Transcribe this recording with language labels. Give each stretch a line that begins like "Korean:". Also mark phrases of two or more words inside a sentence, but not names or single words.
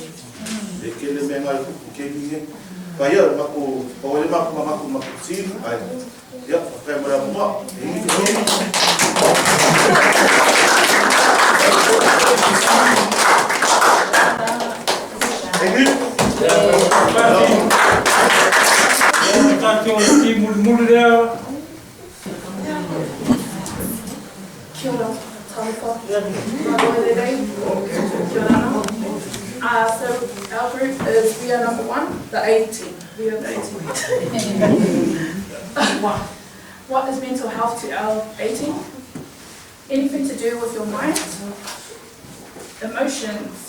English: They kill them and I came but yeah, Mako, or Mako team, yeah, camera. Thank you.
Māori: Kia ora, tauwha.
English: So our group is, we are number 1, the A team. We are the A team. What is mental health to our A team? Anything to do with your mind, emotions.